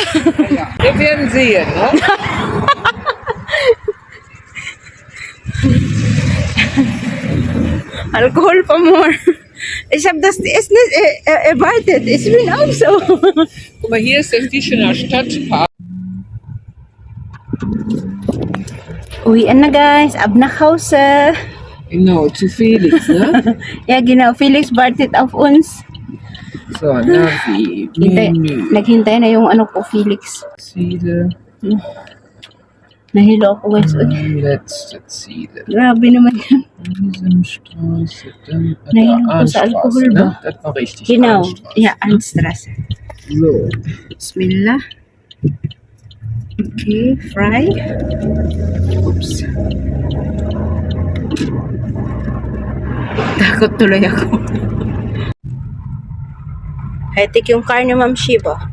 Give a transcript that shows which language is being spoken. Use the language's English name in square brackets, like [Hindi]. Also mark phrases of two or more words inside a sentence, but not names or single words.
[German] Ja, wir werden sehen, ne? [Filipino] Alkohol pa more. [German] Ich habe das erst nicht erwartet. Ich bin auch so. Guck mal, hier ist der Vieschener Stadtpark. [Filipino] Uwian na guys. [German] Ab nach Hause. Genau, zu Felix, ne? Ja, genau. Felix wartet auf uns. So, Navi, [Filipino] Hintay, [German] Menü, [Filipino] naghintay na yung ano ko, Felix. [German] Ziele, [Filipino] Nahilo ako guys. Uy, [German] letzte Ziele. [Filipino] grabe naman yan. [German] Wiesenstraße, dann [Filipino] Nahilo ko sa alkohol ba? [German] ne? Das war richtig. Genau. Arnstraße. Ja, Anstraße. So, Bismillah. Okay, fry. [Filipino] Oops. Takot tuloy ako. High-tech yung car ni Ma'am Shiba.